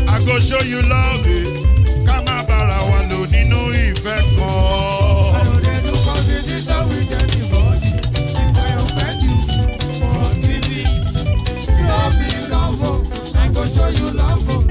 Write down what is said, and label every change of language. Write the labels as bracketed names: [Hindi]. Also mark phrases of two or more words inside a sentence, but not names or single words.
[Nigerian Pidgin] I go show you love, eh. [Yoruba] Ká má bára wa lò nínú ìfẹ́ kan. [Nigerian Pidgin] I know they do competition with anybody. If I offend you, forgive me. Show me love, oh. I go show you love, oh.